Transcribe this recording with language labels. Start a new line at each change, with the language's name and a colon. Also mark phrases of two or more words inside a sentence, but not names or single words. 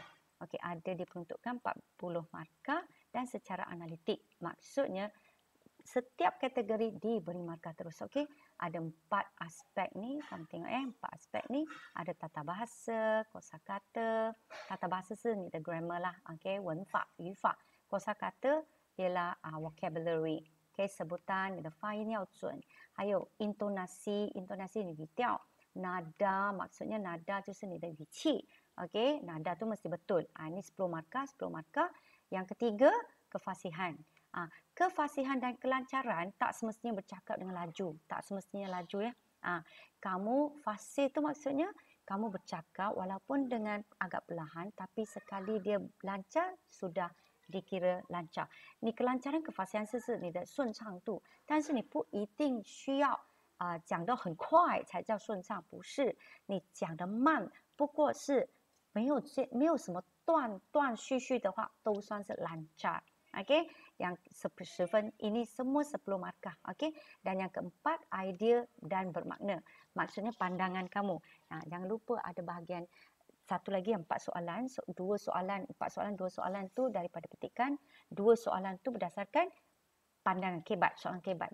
Malay: Okey, ada diperuntukkan 40 markah dan secara analitik. Maksudnya setiap kategori diberi markah terus. Okey, ada 4 aspek ni. Kamu tengok 4 aspek ni. Ada tata bahasa, kosakata. Tata bahasa ni
English: the grammar
Malay: lah. Okey,
Chinese: 文法, 语法.
Malay: Kosakata ialah vocabulary. Okey, sebutan,
Chinese: 你的发音要准. 还有
Malay: intonasi, intonasi ni
Chinese: 语调.
Malay: Nada, maksudnya nada
Chinese: 就是你的语气.
Malay: Okey, nada tu mesti betul. Ini 10 markah, 10 markah. Yang ketiga, kefasihan. Kefasihan dan kelancaran tak semestinya bercakap dengan laju. Tak semestinya laju Kamu fasih tu maksudnya kamu bercakap walaupun dengan agak perlahan, tapi sekali dia lancar, sudah dikira lancar. Ni kelancaran kefasihan
Chinese: 是你的顺畅度，但是你不一定需要讲得很快才叫顺畅，不是，你讲得慢，不过是没有什么断续的话，都算是 lancar.
Malay: Okey, yang 10 分ini semua 10 markah. Okey, dan yang keempat, idea dan bermakna. Maksudnya pandangan kamu. Jangan lupa ada bahagian satu lagi yang 4 soalan, 2 soalan, 4 soalan, 2 soalan tu daripada petikan, 2 soalan tu berdasarkan pandangan kebat, soalan kebat.